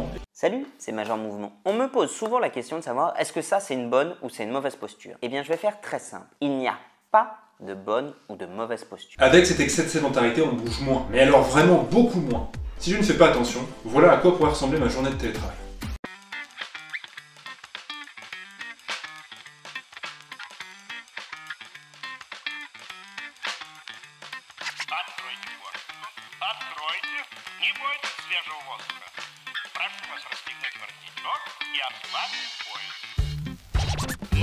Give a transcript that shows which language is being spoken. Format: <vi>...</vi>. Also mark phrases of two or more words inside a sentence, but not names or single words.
<fr>Salut, c'est Major Mouvement. On me pose souvent la question de savoir est-ce que ça c'est une bonne ou c'est une mauvaise posture. Eh bien je vais faire très simple. Il n'y a pas de bonne ou de mauvaise posture. Avec cet excès de sédentarité, on bouge moins. Mais alors vraiment beaucoup moins. Si je ne fais pas attention, voilà à quoi pourrait ressembler ma journée de télétravail.</fr> <ru>Откройте, не бойтесь свежего воздуха. Прошу вас расстегнуть воротничок и ослабить пояс.</ru>